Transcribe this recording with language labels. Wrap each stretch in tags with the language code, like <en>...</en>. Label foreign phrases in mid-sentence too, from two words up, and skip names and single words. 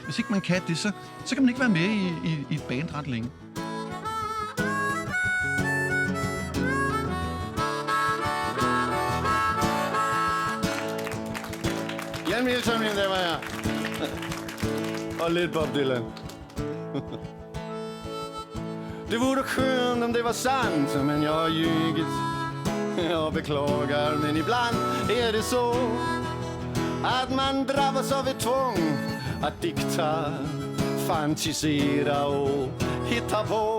<da>Hvis ikke man kan det, så kan man ikke være med i et band ret længe. Jan Milton, der var jeg. Og lidt Bob Dylan.</da> <sv>Det vore skönt om det var sant, men jag har ljugit. Jag beklagar, men ibland är det så att man drabbas av ett tvång att dikta, fantisera och hitta på.</sv>